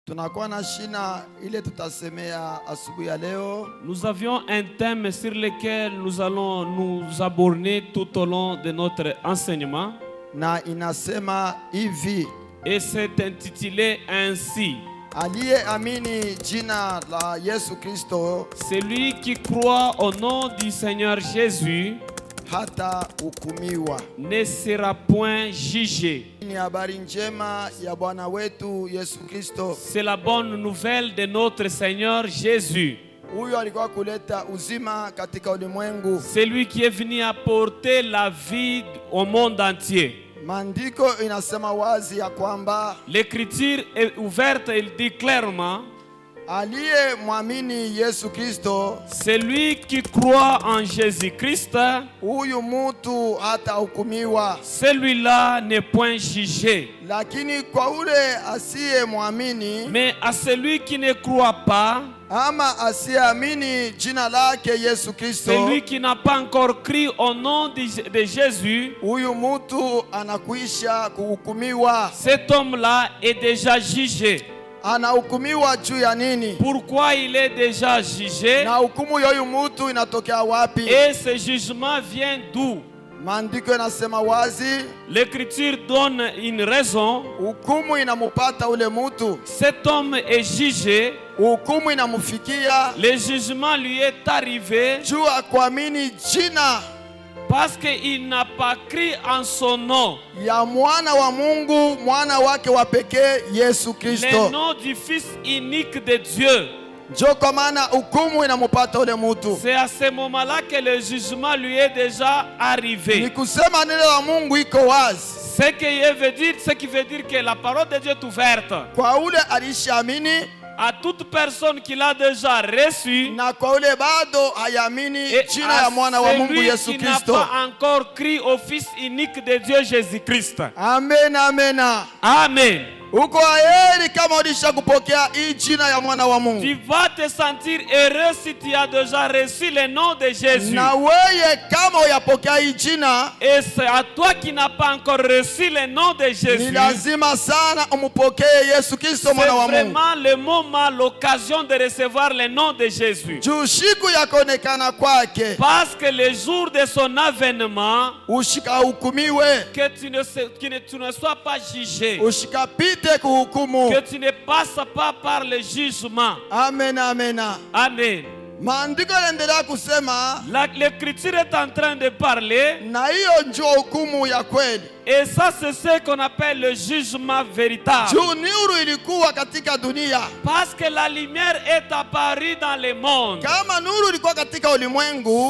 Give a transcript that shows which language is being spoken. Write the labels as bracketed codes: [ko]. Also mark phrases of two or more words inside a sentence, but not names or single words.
[sw] Tunakuwa na shina ile tutasemea asubuhi ya leo. [fr] Nous avions un thème sur lequel nous allons nous aborder tout au long de notre enseignement. [sw] Na inasema hivi. [fr] Et c'est intitulé ainsi. [sw] Aliyeamini jina la Yesu Kristo, [fr] celui qui croit au nom du Seigneur Jésus, [sw] hata hukumiwa, [fr] ne sera point jugé. [sw] Ni habari njema ya Bwana wetu Yesu Kristo. [fr] C'est la bonne nouvelle de notre Seigneur Jésus. [sw] Huyo alikuwa kuleta uzima katika ulimwengu. [fr] C'est lui qui est venu apporter la vie au monde entier. [sw] Maandiko inasema wazi ya kwamba [fr] l'écriture est ouverte, elle dit clairement, [sw] aliye muamini Yesu Kristo, [fr] celui qui croit en Jésus-Christ, [sw] huyu mutu hata hukumiwa, [fr] celui-là n'est point jugé. [sw] Lakini kwa ule asiye muamini, [fr] mais à celui qui ne croit pas, [sw] ama asiamini jina lake Yesu Kristo, [fr] celui qui n'a pas encore cru au nom de Jésus, [sw] huyu mutu anakuisha kuhukumiwa. [fr] Cet homme-là est déjà jugé. [sw] Anahukumiwa juu ya nini? [fr] Pourquoi il est déjà jugé? [sw] Na hukumu ya huyu mutu inatokea wapi? [fr] Et ce jugement vient d'où? [sw] Maandiko yanasema wazi, [fr] l'écriture donne une raison. [sw] Hukumu inamupata ule mutu. [fr] Cet homme est jugé. [sw] Hukumu inamufikia. [fr] Le jugement lui est arrivé. [sw] Juu ya kuamini jina, [fr] parce qu'il n'a pas cru en son nom, [sw] ya mwana wa Mungu, mwana wake wa pekee Yesu Kristo, [fr] le nom du Fils unique de Dieu. [sw] Ndio kwa maana hukumu inamupata ule mutu. [fr] C'est à ce moment-là que le jugement lui est déjà arrivé. [sw] Ni kusema neno la Mungu iko wazi. [fr] Ce qui veut dire que la parole de Dieu est ouverte. [sw] Kwa ule alishaamini, [fr] à toute personne qui l'a déjà reçu, [sw] na kwa ule bado hayamini jina ya mwana wa Mungu Yesu Kristo, [fr] qui n'a pas encore cru au Fils unique de Dieu Jésus-Christ. Amen, amen. Amen. [sw] Uko heri kama ulisha kupokea hii jina ya mwana wa Mungu. [fr] Tu vas te sentir heureux si tu as déjà reçu le nom de Jésus. [sw] Na wewe kama uyapokea hii jina, [fr] et c'est à toi qui n'as pas encore reçu le nom de Jésus, [sw] ni lazima sana umupokee Yesu Kristo mwana wa Mungu. [fr] C'est vraiment le moment, l'occasion de recevoir le nom de Jésus. [sw] Juu siku ya kuonekana kwake, [fr] parce que le jour de son avènement, [sw] ushika hukumiwe, [fr] que tu ne sois pas jugé, [sw] ushika kuhukumu, [fr] que tu ne passes pas par le jugement. Amen, amen. Amen. [sw] Maandiko yanaendelea kusema, [fr] l'écriture est en train de parler, [sw] na hiyo ndio hukumu ya kweli. [fr] Et ça c'est ce qu'on appelle le jugement véritable. [sw] Juu nuru ilikuwa katika dunia, [fr] parce que la lumière est apparue dans le monde. [sw] Kama nuru ilikuwa katika ulimwengu,